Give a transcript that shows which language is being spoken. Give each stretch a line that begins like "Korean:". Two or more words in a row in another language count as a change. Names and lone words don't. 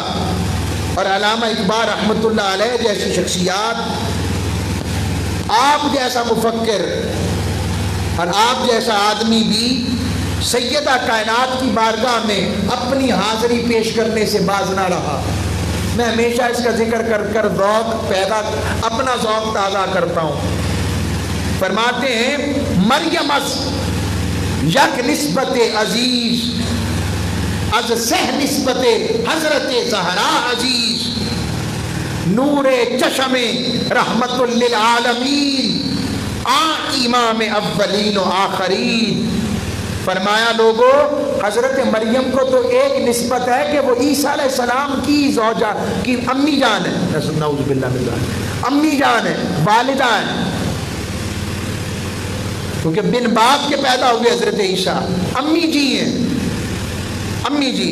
Urdu: اور علامہ اقبال
Arabic: رحمۃ اللہ علیہ
Urdu: جیسی شخصیات، آپ جیسا مفکر اور آپ جیسا آدمی بھی سیدہ کائنات کی بارگاہ میں اپنی حاضری پیش کرنے سے باز نہ رہا۔ میں ہمیشہ اس کا ذکر کر کر اپنا ذوق تازہ کرتا ہوں۔
Persian: فرماتے ہیں مریم از یک نسبت عزیز، از سہ نسبت حضرت زہرا عزیز، نور چشم رحمت للعالمین، امام اولین و آخرین۔
Urdu: فرمایا لوگوں حضرت مریم کو تو ایک نسبت ہے کہ وہ عیسیٰ
Arabic: علیہ السلام
Urdu: کی زوجہ کی امی جان ہے،
Arabic: نعوذ باللہ من ذلک،
Urdu: امی جان ہے، والدہ ہے، کیونکہ بن باپ کے پیدا ہوئے حضرت عیسیٰ، امی جی ہیں، امی جی۔